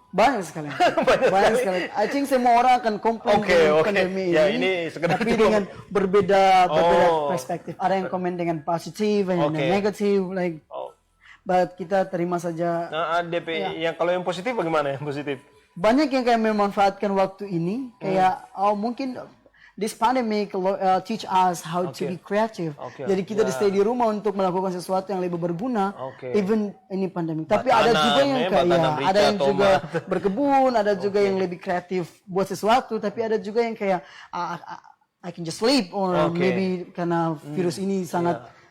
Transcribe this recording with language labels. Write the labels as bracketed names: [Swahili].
[Indonesian] Banyak sekali. Banyak sekali. [English] I think [Indonesian] semua orang akan komplain dengan pandemi ini. Tapi dengan berbeda perspektif. Ada yang komen dengan positif, ada yang negatif. But kita terima saja. Yang kalau yang positif bagaimana yang positif? Banyak yang kayak memanfaatkan waktu ini. Kayak mungkin [English] this pandemic teach us how to be creative. [Indonesian] Jadi kita stay di rumah untuk melakukan sesuatu yang lebih berguna, even ini pandemi. Tapi ada juga yang ada yang juga berkebun, ada juga yang lebih kreatif buat sesuatu. Tapi ada juga yang kayak [English] I can just sleep or maybe [Indonesian] karena virus ini sangat.